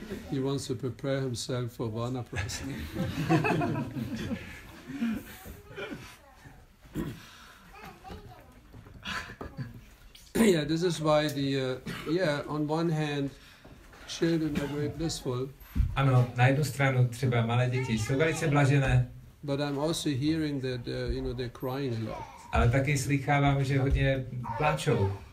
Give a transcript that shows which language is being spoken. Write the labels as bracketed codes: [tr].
[en] He wants to prepare himself for Vanaprastha. Yeah, this is why on one hand, children are very blissful. [cs] Ano, na jednu stranu třeba malé děti jsou velice blažené. [en] But I'm also hearing that they're crying a lot. [cs] Ale taky slýchávám, že hodně pláčou.